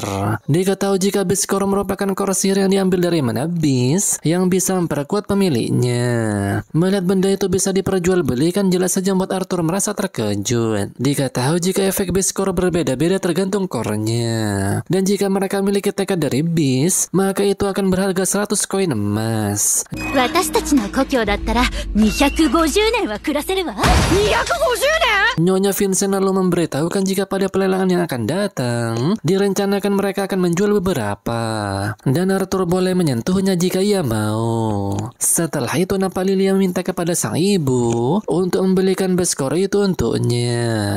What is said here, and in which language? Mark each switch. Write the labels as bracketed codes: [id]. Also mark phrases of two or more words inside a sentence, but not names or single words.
[id] Diketahui jika biskor merupakan korsir yang diambil dari mana bis yang bisa memperkuat pemiliknya. Melihat benda itu bisa diperjualbelikan jelas saja membuat Arthur merasa terkejut. Diketahui jika efek biskor berbeda-beda tergantung core-nya, dan jika mereka memiliki tekad dari bis maka itu akan berharga 100 koin emas. [ja] 私たちの故郷だったら250年は暮らせるわ。250年？ [id] Nyonya Vincent lalu memberitahukan jika pada pelelangan yang akan datang direncanakan mereka akan menjual beberapa, dan Arthur boleh menyentuhnya jika ia mau. Setelah itu nampak Lilia meminta kepada sang ibu untuk membelikan beskor itu untuknya.